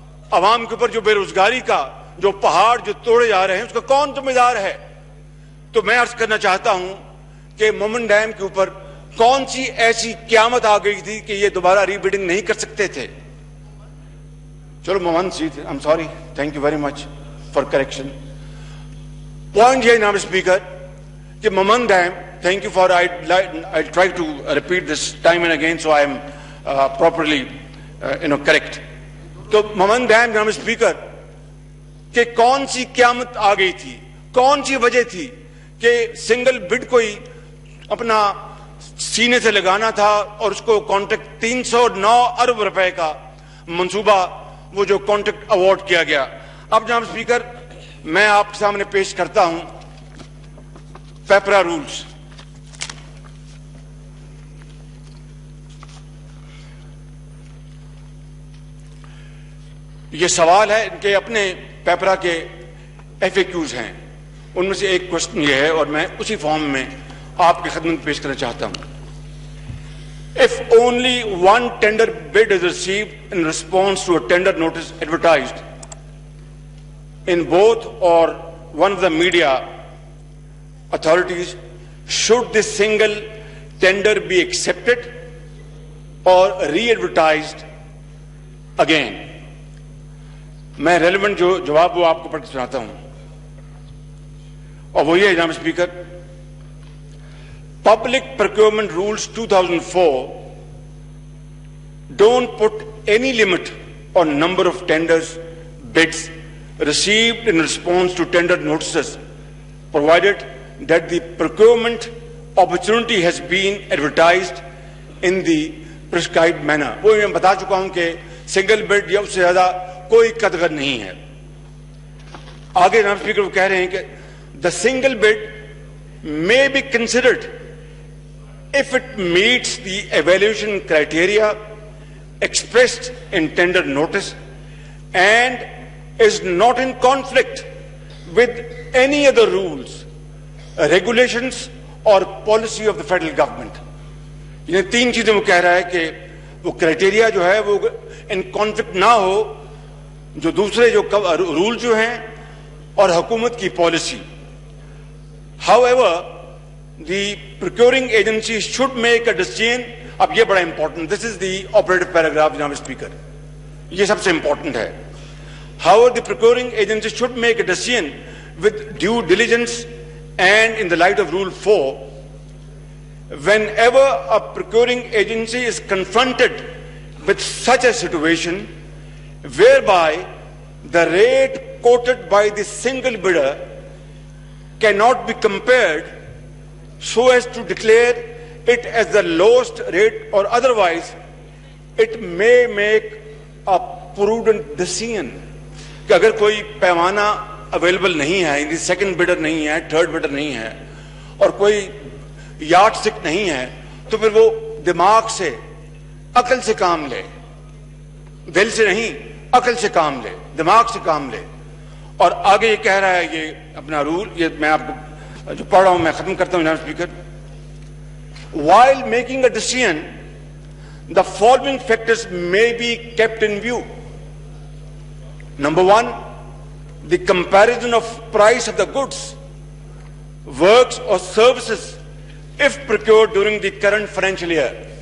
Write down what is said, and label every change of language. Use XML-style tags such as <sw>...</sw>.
<ur>عوام کے اوپر جو بے روزگاری کا جو پہاڑ جو توڑے جا رہے ہیں اس کا کون ذمہ دار ہے؟ تو میں عرض کرنا چاہتا ہوں کہ مومن ڈیم کے اوپر کون سی ایسی قیامت آ گئی تھی کہ یہ دوبارہ ری بڈنگ نہیں کر سکتے تھے؟ چلو مومن سی تھے،</ur> <en>I'm sorry, thank you very much for correction.</en> <ur>Point یہ جناب اسپیکر</ur> <en>کہ madam, thank you for, I try to repeat this time and again so I am properly correct.</en> <ur>تو ممن ڈیم جناب اسپیکر کہ کون سی قیامت آ گئی تھی, کون سی وجہ تھی کہ سنگل بڈ کو ہی اپنا سینے سے لگانا تھا اور اس کو کانٹریکٹ 309 ارب روپے کا منصوبہ وہ جو کانٹریکٹ ایوارڈ کیا گیا. اب جناب اسپیکر میں آپ کے سامنے پیش کرتا ہوں پیپرا رولز. یہ سوال ہے کہ اپنے پیپرا کے ایف اے کیوز ہیں, ان میں سے ایک کوشچن یہ ہے اور میں اسی فارم میں آپ کی خدمت پیش کرنا چاہتا ہوں.</ur> <en>If only one tender bid is received in response to a tender notice advertised in both or one of the media authorities, should this single tender be accepted or re-advertised again?</en> <ur>میں relevant جو جواب وہ آپ کو پڑھ کے سناتا ہوں اور وہ یہ ہے جناب speaker,</ur> <en>Public Procurement Rules 2004 don't put any limit on number of tenders, bids received in response to tender notices, provided that the procurement opportunity has been advertised in the prescribed manner.</en> <ur>وہ میں بتا چکا ہوں کہ single بڈ یا اس سے زیادہ کوئی قدغن نہیں ہے. آگے جناب اسپیکر وہ کہہ رہے ہیں کہ</ur> <en>the single bid may be considered if it meets the evaluation criteria expressed in tender notice and is not in conflict with any other rules, regulations or policy of the federal government.</en> <ur>یہ تین چیزیں وہ کہہ رہا ہے کہ وہ criteria جو ہے وہ ان کانفلکٹ نہ ہو جو دوسرے جو رول جو ہیں اور حکومت کی policy.</ur> <en>However, the procuring agency should make a decision.</en> <ur>اب یہ بڑا important,</ur> <en>this is the operative paragraph</en> <ur>جناب اسپیکر, یہ سب سے امپورٹنٹ ہے.</ur> <en>However, the procuring agency should make a decision with due diligence and in the light of Rule 4. Whenever a procuring agency is confronted with such a situation whereby the rate quoted by the single bidder cannot be compared so as to declare it as the lowest rate or otherwise, it may make a prudent decision.</en> <ur>کہ اگر کوئی پیمانہ available نہیں ہے, یعنی second بڈر نہیں ہے, third بڈر نہیں ہے اور کوئی یارڈ سٹک نہیں ہے, تو پھر وہ دماغ سے عقل سے کام لے, دل سے نہیں عقل سے کام لے, دماغ سے کام لے. اور آگے یہ کہہ رہا ہے یہ اپنا رول, یہ میں آپ کو جو پڑھ رہا ہوں میں ختم کرتا ہوں جناب speaker.</ur> <en>While making a decision, the following factors may be kept in view. Number one, the comparison of price of the goods, works or services if procured during the current financial year.</en>